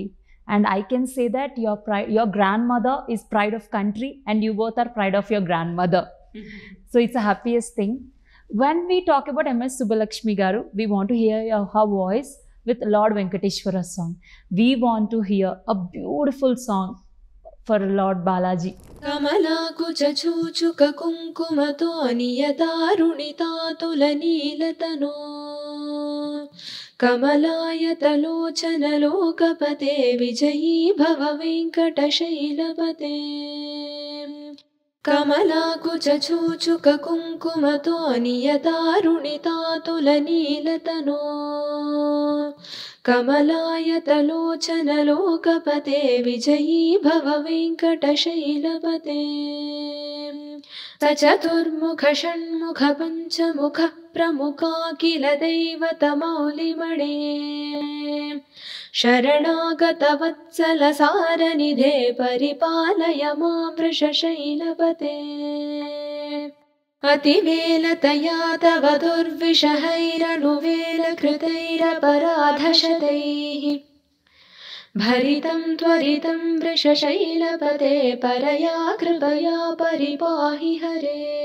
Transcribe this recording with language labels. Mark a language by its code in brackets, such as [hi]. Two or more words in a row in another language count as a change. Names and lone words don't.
[en] And I can say that your grandmother is pride of country and you both are pride of your grandmother. So it's the happiest thing. When we talk about MS Subbulakshmi garu, we want to hear her voice with Lord Venkateshwara song. We want to hear a beautiful song for Lord Balaji. [sa] కమలాకు చచూచుక కుంకుమతో నియతారుణితాతుల నీలతనో కమలాయతలోచనలోకపతే విజయీ భవ వెంకటశైలపతే కమలాకు చచూచుక కుంకుమతో నియతారుణితాతుల నీలతనో కమలాయతలోచనలోకపతే విజయీ భవ వెంకటశైలపతే सचतुर्मुख षण्मुख पञ्चमुख प्रमुखाखिल दैवतमौलिमणे शरणागतवत्सल सारनिधे परिपालय मां वृषशैलपते अतिवेलतया तव दुर्विषहैरनुवेलकृतैरपराधशतैः भरितं त्वरितं वृषशैलपते परया कृपया परिपाहि हरे